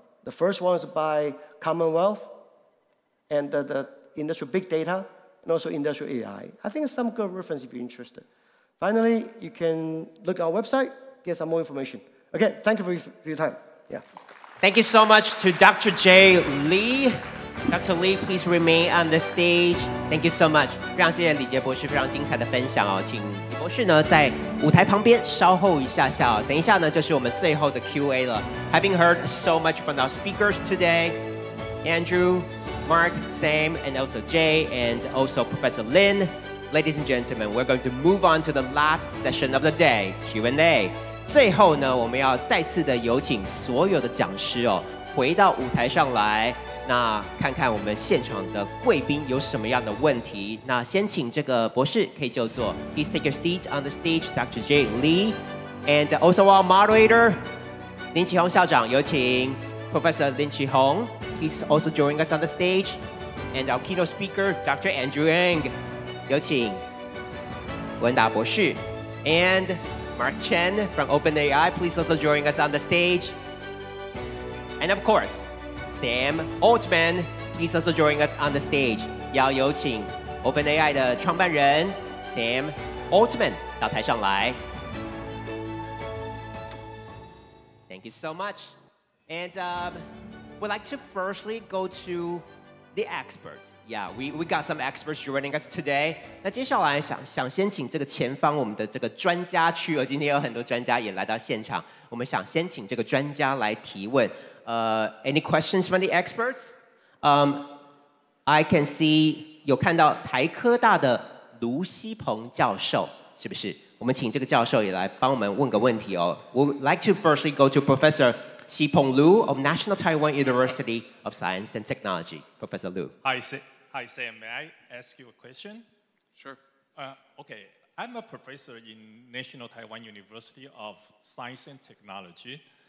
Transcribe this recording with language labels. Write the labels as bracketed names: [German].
[English] The first one is by Commonwealth, and the industrial big data, and also industrial AI. I think it's some good reference if you're interested. Finally, you can look at our website, get some more information. Okay, thank you for your time. Yeah. Thank you so much to Dr. J. Lee. Dr. Lee, please remain on the stage. Thank you so much. [Chinese] 非常谢谢李杰博士非常精彩的分享哦，请李博士呢在舞台旁边稍后一下下哦，等一下呢就是我们最后的 Q&A 了。 [English] Having heard so much from our speakers today, Andrew, Mark, Sam, and also Jay, and also Professor Lin. Ladies and gentlemen, we're going to move on to the last session of the day, Q&A. [Chinese] 最后呢，我们要再次的有请所有的讲师哦，回到舞台上来，那看看我们现场的贵宾有什么样的问题。那先请这个博士可以就坐。 [English] Please take your seat on the stage, Dr. J. Lee, and also our moderator, [Chinese] 林启宏校长，有请 [English] Professor Lin Qihong. He's also joining us on the stage, and our keynote speaker, Dr. Andrew Ng. [Chinese] 有请文达博士 [English] and Mark Chen from OpenAI, please also join us on the stage. And of course, Sam Altman, please also join us on the stage. [Chinese] 要有请 OpenAI 的创办人 Sam Altman 到台上来。 [English] Thank you so much. And we'd like to firstly go to the experts. Yeah, we got some experts joining us today. [Chinese] 那接下来想先请这个前方我们的这个专家区，今天有很多专家也来到现场，我们想先请这个专家来提问。 [English] Any questions from the experts? I can see [Chinese] 有看到台科大的卢锡鹏教授，是不是？我们请这个教授也来帮我们问个问题哦。 [English] We'd like to firstly go to Professor Xipeng Liu of National Taiwan University of Science and Technology. Professor Liu. Hi, Sam. May I ask you a question? Sure. Okay. I'm a professor in National Taiwan University of Science and Technology.